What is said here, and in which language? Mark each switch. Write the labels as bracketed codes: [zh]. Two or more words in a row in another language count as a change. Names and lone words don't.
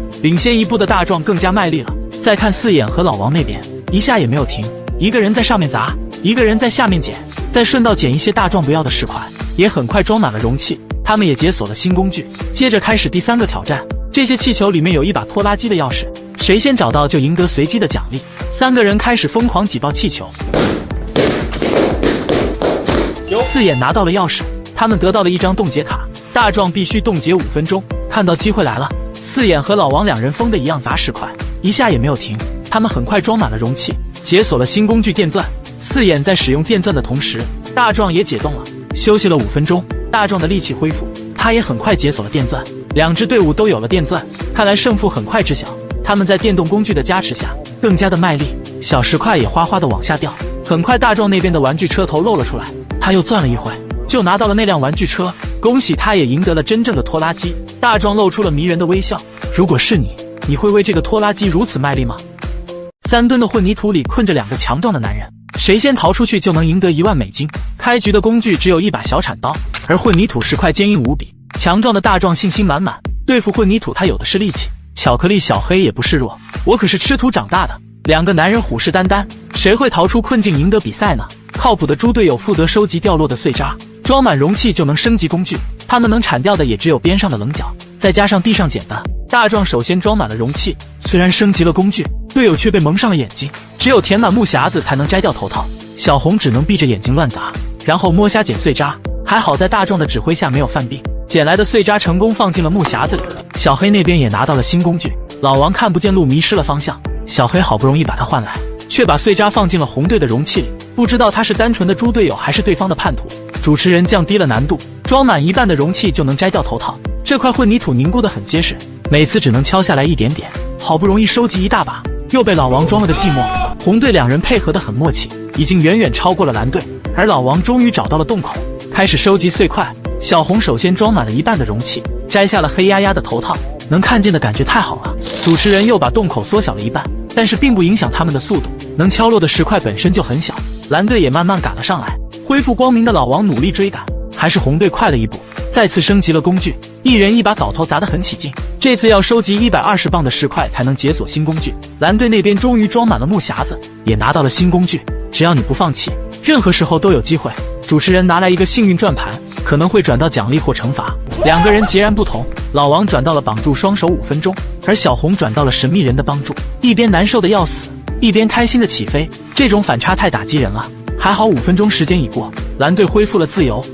[zh] 領先一步的大壯更加賣力了。再看四眼和老王那邊，一下也沒有停，一個人在上面砸，一個人在下面撿，再順道撿一些大壯不要的石塊，也很快裝滿了容器。他們也解鎖了新工具，接着開始第3個挑戰。這些氣球裡面有一把拖拉機的鑰匙，誰先找到就贏得隨機的獎勵。3個人開始瘋狂擠爆氣球， 四眼拿到了鑰匙，他们得到了一张冻結卡，大壯必須凍結5分鐘。看到機會來了，四眼和老王兩人瘋的一樣砸石塊，一下也沒有停。他們很快裝滿了容器，解鎖了新工具電鑽。四眼在使用電鑽的同時，大壯也解凍了。休息了5分鐘，大壯的力氣恢復，他也很快解鎖了電鑽。兩支隊伍都有了電鑽，看來勝負很快知曉。他們在電動工具的加持下更加的賣力，小石塊也嘩嘩的往下掉。很快大壯那邊的玩具車頭露了出來，他又鑽了一回，就拿到了那輛玩具車。恭喜他也贏得了真正的拖拉機。大壯露出了迷人的微笑。如果是你，你會為這個拖拉機如此賣力嗎？3噸的混凝土裡困着2個強壯的男人，誰先逃出去就能贏得1萬美金。開局的工具只有一把小鏟刀，而混凝土石塊堅硬無比。強壯的大壯信心滿滿，對付混凝土他有的是力氣。巧克力小黑也不示弱，我可是吃土長大的。2個男人虎視眈眈，誰會逃出困境贏得比賽呢？靠譜的豬隊友負責收集掉落的碎渣，裝滿容器就能升級工具。他們能鏟掉的也只有邊上的稜角，再加上地上撿的。大壯首先装滿了容器，雖然升級了工具，隊友卻被蒙上了眼睛，只有填滿木匣子才能摘掉頭套。小紅只能閉着眼睛亂砸，然後摸蝦撿碎渣。還好在大壯的指揮下沒有犯病，撿來的碎渣成功放進了木匣子裡。小黑那邊也拿到了新工具，老王看不見路，迷失了方向。小黑好不容易把它換來，卻把碎渣放進了紅隊的容器裡，不知道他是單純的豬隊友還是對方的叛徒。主持人降低了難度，裝滿1半的容器就能摘掉頭套。這塊混凝土凝固得很結實，每次只能敲下來一點點。好不容易收集一大把，又被老王裝了個寂寞。紅隊2人配合得很默契，已經遠遠超過了藍隊。而老王終於找到了洞口，開始收集碎塊。小紅首先裝滿了1半的容器，摘下了黑壓壓的頭套，能看見的感覺太好了。主持人又把洞口縮小了1半，但是並不影響他們的速度，能敲落的石塊本身就很小。藍隊也慢慢趕了上來，恢復光明的老王努力追趕，還是紅隊快了一步。再次升級了工具，一人一把镐头砸得很起勁。這次要收集120磅的石塊才能解鎖新工具。藍隊那邊終於裝滿了木匣子，也拿到了新工具。只要你不放棄，任何時候都有機會。主持人拿來一個幸運轉盤，可能會轉到獎勵或懲罰。2個人截然不同，老王轉到了綁住雙手5分鐘，而小紅轉到了神秘人的幫助，一邊難受的要死，一邊開心的起飛。這種反差太打擊人了。還好5分鐘時間已過，藍隊恢復了自由。